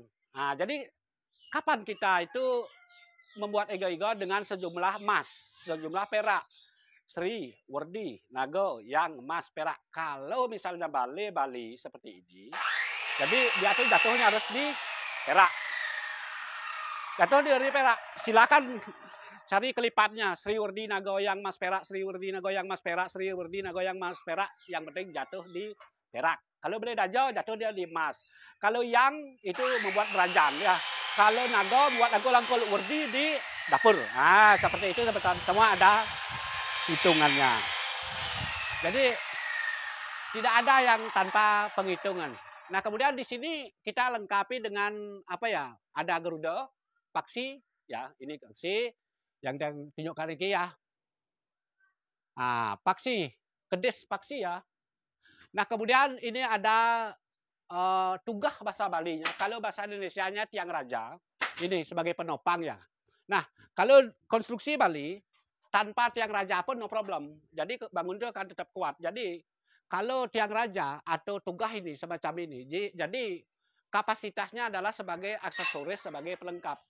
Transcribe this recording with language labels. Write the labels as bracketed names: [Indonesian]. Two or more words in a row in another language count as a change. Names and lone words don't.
[Indonesian] Nah, jadi kapan kita itu membuat igo-igo dengan sejumlah mas, sejumlah perak? Sri, Werdi, Nago, yang Mas Perak. Kalau misalnya Bali seperti ini, jadi dia tuh jatuhnya harus di perak. Jatuh dari perak. Silakan cari kelipatnya. Sri Werdi Nagoyang Mas Perak, Sri Werdi Nagoyang Mas Perak, Sri Werdi Nagoyang Mas Perak. Yang penting jatuh di perak. Kalau beli dajo, jatuh dia di emas. Kalau yang itu membuat beranjang ya. Kalau nago buat angkul-angkul, Werdi di dapur. Nah, seperti itu sebetulnya. Semua ada hitungannya. Jadi tidak ada yang tanpa penghitungan. Nah, kemudian di sini kita lengkapi dengan apa ya? Ada Garuda, paksi, ya, ini paksi yang tunjukkan ini ya. Nah, paksi, kedis paksi ya. Nah, kemudian ini ada tugah bahasa Balinya. Kalau bahasa Indonesianya tiang raja, ini sebagai penopang ya. Nah, kalau konstruksi Bali tanpa tiang raja pun [English] no problem. [Indonesian] Jadi bangun itu akan tetap kuat. Jadi kalau tiang raja atau tugah ini semacam ini, jadi kapasitasnya adalah sebagai aksesoris, sebagai pelengkap.